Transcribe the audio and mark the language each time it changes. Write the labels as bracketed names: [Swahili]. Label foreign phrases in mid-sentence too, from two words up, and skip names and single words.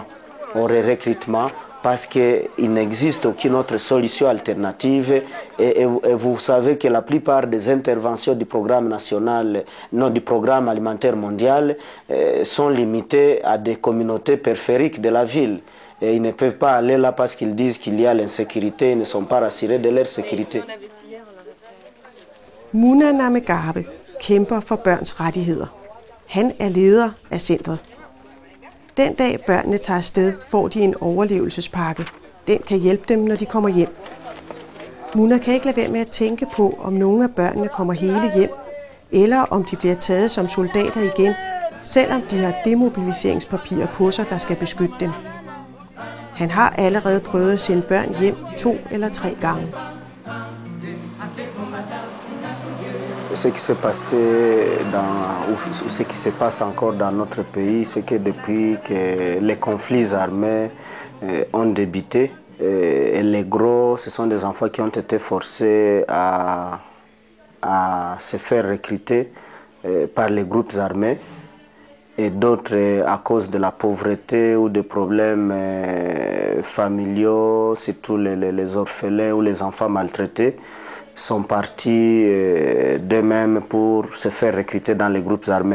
[French] Parce qu'il n'existe aucune autre solution alternative et vous savez que la plupart des interventions du programme national, non du programme alimentaire mondial sont limitées à des communautés périphériques de la ville. Et ils ne peuvent pas aller là parce qu'ils disent qu'il y a l'insécurité, ils ne sont pas rassurés de leur sécurité. [Danish] Muna Namegabe kæmper for børns rettigheder. Han er leder af centret. Den dag børnene tager afsted, får de en overlevelsespakke. Den kan hjælpe dem, når de kommer hjem. Muna kan ikke lade være med at tænke på, om nogle af børnene kommer hele hjem, eller om de bliver taget som soldater igen, selvom de har demobiliseringspapirer på sig, der skal beskytte dem. Han har allerede prøvet at sende børn hjem 2 eller 3 gange. [French] Ce qui s'est passé ou ce qui se passe encore dans notre pays, c'est que depuis que les conflits armés ont débuté, et les gros, ce sont des enfants qui ont été forcés à se faire recruter par les groupes armés, et d'autres à cause de la pauvreté ou de problèmes familiaux, surtout les orphelins ou les enfants maltraités, sont partis d'eux-mêmes pour se faire recruter dans les groupes armés.